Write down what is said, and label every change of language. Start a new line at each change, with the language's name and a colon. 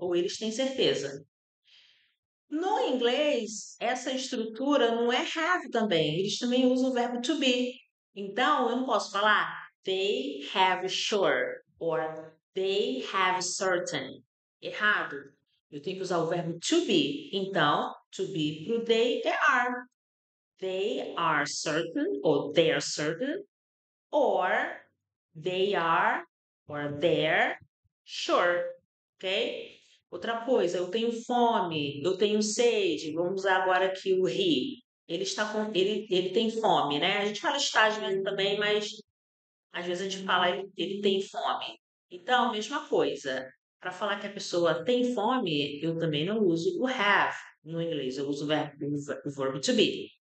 Portuguese: Ou eles têm certeza. No inglês, essa estrutura não é have também. Eles também usam o verbo to be. Então, eu não posso falar
English: they have sure or they have certain.
Portuguese: Errado. Eu tenho que usar o verbo to be. Então, to be pro
English: they are. They are certain or they are certain or they are or they're sure.
Portuguese: Ok? Outra coisa, eu tenho fome, eu tenho sede. Vamos usar agora aqui o he. Ele tem fome, né? A gente fala está às vezes também, mas às vezes a gente fala ele tem fome. Então, mesma coisa. Para falar que a pessoa tem fome, eu também não uso o have no inglês, eu uso o verbo to be.